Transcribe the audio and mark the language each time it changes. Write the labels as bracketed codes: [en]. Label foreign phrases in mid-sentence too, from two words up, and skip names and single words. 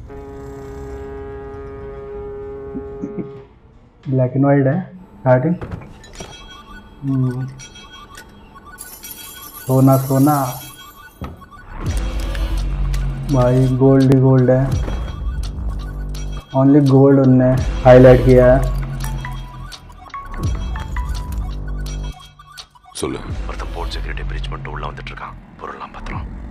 [en] black and white [hi] है स्टार्टिंग। सोना सोना भाई, गोल्ड ही गोल्ड है। [en] only gold [hi] उनने हाईलाइट किया है। [ta] சொல்லு. ஒருத்த போர்ட் [en] security breach [ta] பண்ணிட்டு உள்ள வந்துட்டு இருக்கான். பொருள்லாம் பத்திரம்.